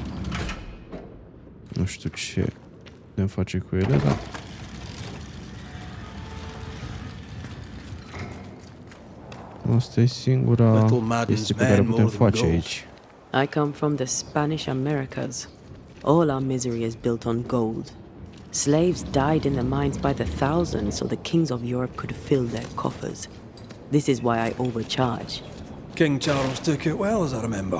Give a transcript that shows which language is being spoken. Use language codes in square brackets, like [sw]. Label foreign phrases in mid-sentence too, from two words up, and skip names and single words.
[ro] Nu știu ce putem face cu ele, dar... Asta e singura chestie pe care putem face aici. [en] I come from the Spanish Americas. All our misery is built on gold. Slaves died in the mines by the thousands so the kings of Europe could fill their coffers. This is why I overcharge. King Charles took it well, as I remember.